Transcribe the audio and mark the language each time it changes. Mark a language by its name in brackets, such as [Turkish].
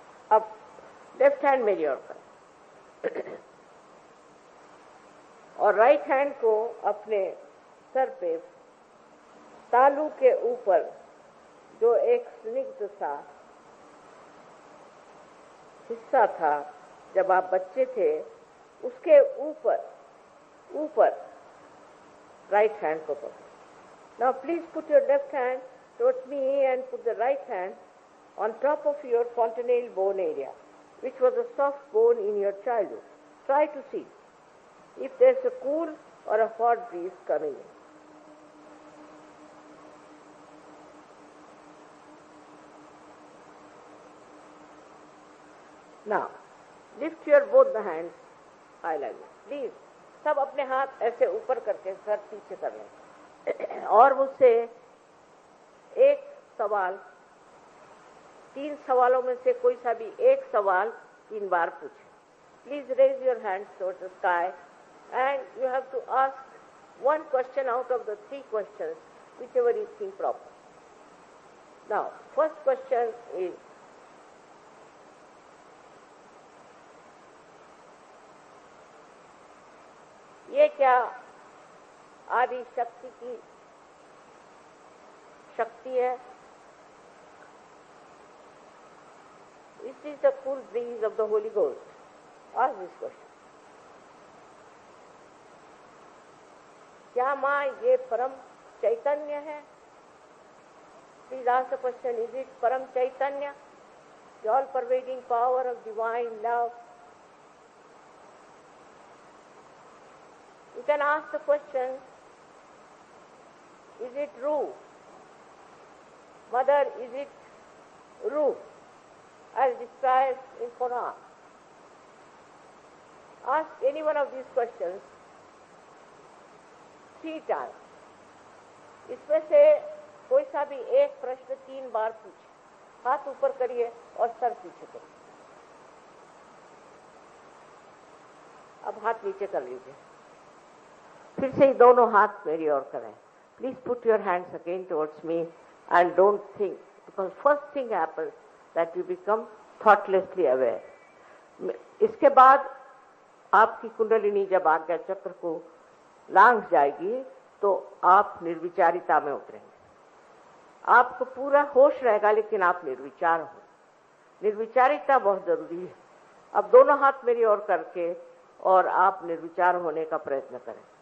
[Hindi] अब left hand मेरी ओर पर और राइट हैंड को अपने सर पे तालू के ऊपर जो एक स्निग्ध सा हिस्सा था जब आप बच्चे थे, उसके ऊपर राइट हैंड को पकड़ो। [English] Now please put your left hand towards me and put the right hand on top of your fontanelle bone area, which was a soft bone in your childhood. Try to see if there's a cool or a hot breeze coming in. Now, lift your both the hands high like this. [Hindi] Please, सब अपने हाथ ऐसे ऊपर करके sir पीछे कर लें और मुझसे एक सवाल, 3 सवालों में से कोई सा भी एक सवाल 3 बार पूछें। [English] Please raise your hands towards the sky and you have to ask 1 question out of the 3 questions, whichever you think proper. Now, first question is, [Hindi] ये क्या आदि शक्ति की शक्ति है? [English] Is this the cool breeze of the Holy Ghost? Ask this question. [Hindi] क्या माँ ये परम चैतन्य है? [English] Please ask the question, is it Param Chaitanya, the all-pervading power of divine love? You can ask the question, is it Ru? Mother, is it Ru? As described in Quran. Ask any one of these questions 3 times. [Hindi] इसमें से कोई सा भी एक प्रश्न 3 बार पूछे। हाथ ऊपर करिए और सर पीछे करिए। अब हाथ नीचे कर लीजिए। फिर से दोनों हाथ मेरी ओर करें. [English] Please put your hands again towards me and don't think, because first thing happens that you become thoughtlessly aware. [Hindi] इसके बाद आपकी कुंडलिनी जब आज्ञा चक्र को लांघ जाएगी तो आप निर्विचारिता में उतरेंगे. आपको पूरा होश रहेगा लेकिन आप निर्विचार हो. निर्विचारिता बहुत जरूरी है. अब दोनों हाथ मेरी ओर करके और आप निर्विचार होने का प्रयत्न करें.